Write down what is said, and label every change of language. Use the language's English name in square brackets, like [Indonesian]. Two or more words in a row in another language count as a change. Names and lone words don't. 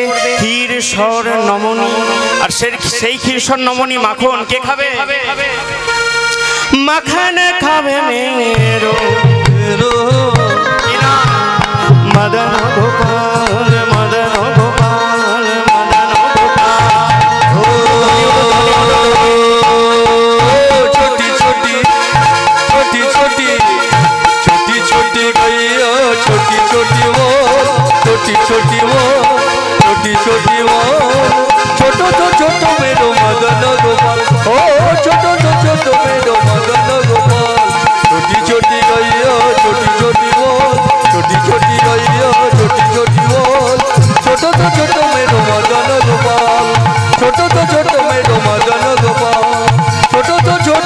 [Bangla] ক্ষীর সর নমনী। আর সেই ক্ষীর সর নমনী মাখন কে খাবে? মাখন খাবে मेरो মদন গোপাল, মদন গোপাল, মদন গোপাল। [Hindi] छोटी छोटी छोटी छोटी छोटी छोटी गैया छोटी छोटी वो छोटी छोटी वो छोटी छोटी वो छोटो छोटो मेरो मदन गोपाल। ओ छोटो छोटो मेरो मदन गोपाल। छोटी छोटी गैया छोटी छोटी वो छोटी छोटी गैया छोटी छोटी वो छोटो छोटो मेरो मदन गोपाल। छोटो छोटो मेरो मदन गोपाल। छोटो